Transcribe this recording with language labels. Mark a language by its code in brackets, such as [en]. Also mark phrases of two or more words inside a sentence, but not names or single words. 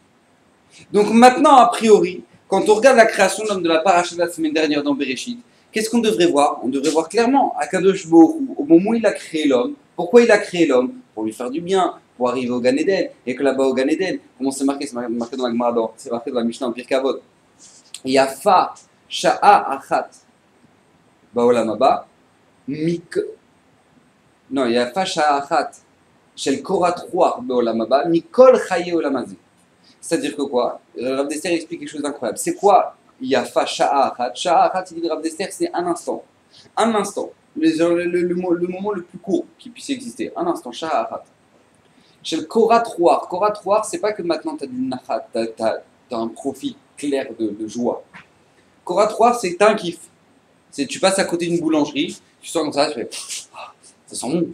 [fr] Donc maintenant, a priori, quand on regarde la création de l'homme de la paracha de la semaine dernière dans Bereshit, qu'est-ce qu'on devrait voir? On devrait voir clairement [he] הקדוש ברוך הוא, [fr] au moment où il a créé l'homme. Pourquoi il a créé l'homme? Pour lui faire du bien, pour arriver au Gan Eden. Et que là-bas au Gan Eden, comment c'est marqué? C'est marqué dans la Gemara, c'est marqué dans la Mishnah en Pirkei Avot. [he] יפה שעה אחת בעולם הבא non, יפה שעה אחת של קורת רוח בעולם הבא מכל חיי עולם הזה. [fr] C'est-à-dire que quoi? Rav Dessler explique quelque chose d'incroyable. C'est quoi [he] יפה שעה אחת? שעה אחת, [fr] il dit Rav Dessler, c'est un instant. Un instant. Le moment le plus court qui puisse exister. Un instant, [he] שעה אחת. [fr] Chez le [he] קורת רוח. קורת רוח, [fr] c'est pas que maintenant tu as du nachat, tu as un profit clair de joie. [he] קורת רוח, [fr] c'est un kiff. Tu passes à côté d'une boulangerie, tu sors comme ça, tu fais ça sent bon.